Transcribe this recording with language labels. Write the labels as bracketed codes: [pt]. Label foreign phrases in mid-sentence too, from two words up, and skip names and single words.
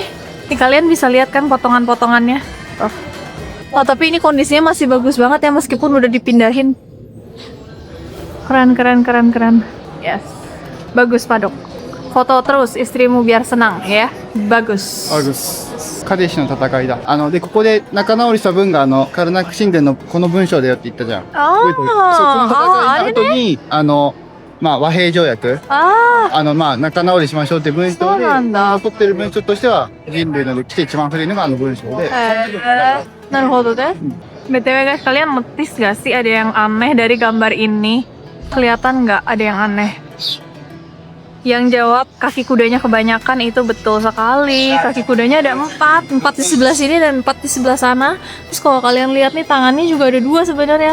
[id] Nih kalian bisa lihat kan potongan-potongannya. Oh, tapi ini kondisinya masih bagus banget ya meskipun udah dipindahin. Keren. Yes. Bagus Pak Dok. Foto terus istrimu biar senang ya. Bagus. [ja] カデシの戦いだ。で、ここで仲直りした分が、カルナック神殿のこの文章だよって言ったじゃん。そう、この戦いの後に、まあ、和平条約。まあ、仲直りしましょうって文章で、残ってる文章としては、人類の歴史で一番古いのが文章で。なるほど deh. [id] BTW guys, kalian notice gak sih ada yang aneh dari gambar ini? Kelihatan nggak ada yang aneh? Yang jawab kaki kudanya kebanyakan, itu betul sekali. Kaki kudanya ada 4 di sebelah sini dan 4 di sebelah sana. Terus kalau kalian lihat nih, tangannya juga ada 2 sebenarnya.